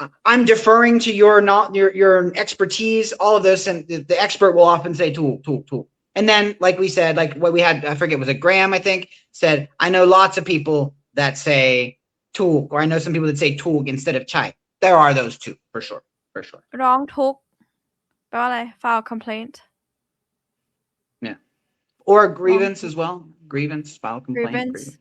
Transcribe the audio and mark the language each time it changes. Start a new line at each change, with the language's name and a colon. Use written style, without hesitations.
English: I'm deferring to your expertise all of this and the expert will often say ถูกand then like we said like what we had I forget was it Graham I think said I know lots of people that say ถูก or I know some people that say ถูก instead of ใช่ there are those two for sure
Thai: ร้องทุกข์แปลว่าอะไร
English: file complaint yeah or grievance as well file complaint